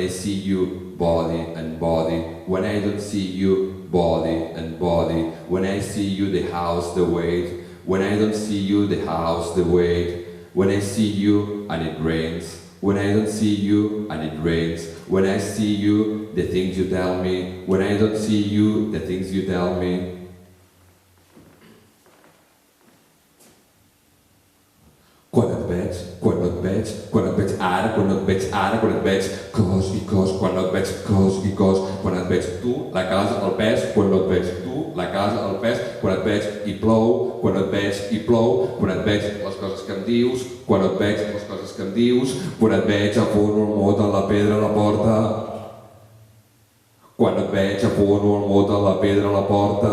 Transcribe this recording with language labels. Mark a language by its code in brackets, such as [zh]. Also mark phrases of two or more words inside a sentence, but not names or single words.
[en] I see you body and body, when I don't see you body and body, when I see you the house, the weight, when I don't see you the house, the weight, when I see you and it rains, when I don't see you and it rains, when I see you the things you tell me, when I don't see you the things you tell me. [ca] Quan et veig, quan no et veig, quan et veig ara, quan no et veig ara, quan et veig cos i cos, quan no et veig cos i cos, quan et veig tu, la casa, el pes, quan no et veig tu, la casa, el pes, quan et veig i plou, quan et veig i plou, quan et veig les coses que em dius, quan et veig les coses que em dius, quan et veig afono el mot a la pedra a la porta, quan et veig afono el mot a la pedra a la porta.